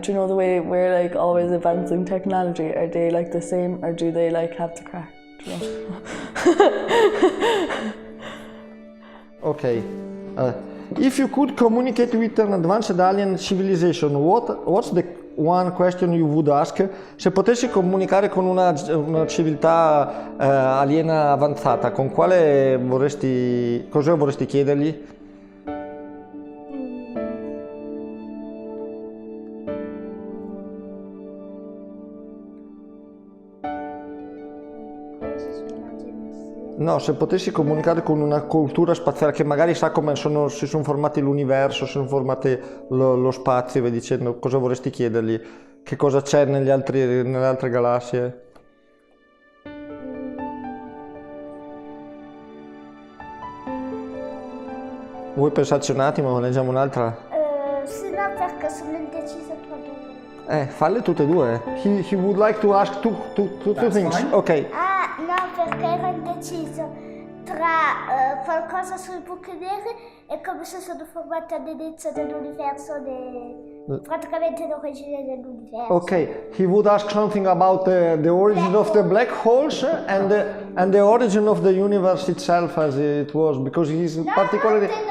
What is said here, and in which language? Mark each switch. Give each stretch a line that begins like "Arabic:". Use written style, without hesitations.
English: Do you know the way we're, like, always advancing technology? Are they, like, the same, or do they, like, have the crack? Do you know? Okay. If you could communicate with an advanced alien civilization, what's the one question you would ask?
Italian: Se potessi comunicare con una civiltà aliena avanzata, con quale cosa vorresti chiedergli? No, se potessi comunicare con una cultura spaziale che magari sa come si sono formati l'universo, si sono formati lo spazio, e via dicendo, cosa vorresti chiedergli? Che cosa c'è nelle altre galassie? Vuoi pensarci un attimo? Leggiamo un'altra? Sì, no, perché sono indecisa tra due. Falle tutte e due.
English: He would like to ask two things. Fine. Ok.
Italian: Ah, no, perché ero indeciso tra qualcosa sui buchi neri e come si sono formati all'inizio dell'universo, praticamente l'origine dell'universo.
English: Okay, he would ask something about the origin of the black holes and the origin of the universe itself as it was, because he's particularly...